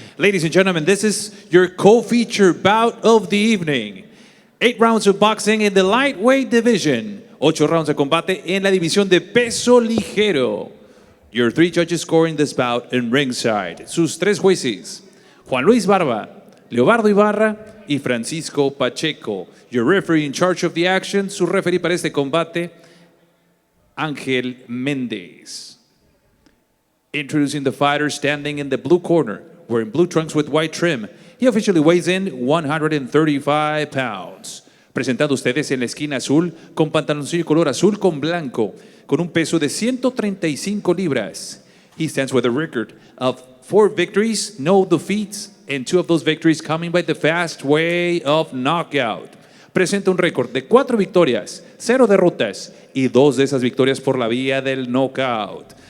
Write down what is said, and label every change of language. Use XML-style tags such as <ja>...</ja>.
<en>Ladies and gentlemen, this is your co-feature bout of the evening. 8 rounds of boxing in the lightweight division.</en> <es>8 rounds de combate en la división de peso ligero.</es> <en>Your 3 judges scoring this bout in ringside.</en> <es>Sus 3 jueces, Juan Luis Barba, Leobardo Ibarra y Francisco Pacheco.</es> <en>Your referee in charge of the action,</en> <es>su referee para este combate,</es> <en>Ángel Méndez. Introducing the fighter standing in the blue corner, wearing blue trunks with white trim. He officially weighs in 135 pounds.</en> <es>Presentando ustedes en la esquina azul, con pantaloncillo color azul con blanco, con un peso de 135 libras.</es> <en>He stands with a record of 4 victories, no defeats, and 2 of those victories coming by the fast way of knockout.</en> <es>Presenta un récord de 4 victorias, 0 derrotas, y 2 de esas victorias por la vía del knockout.</es>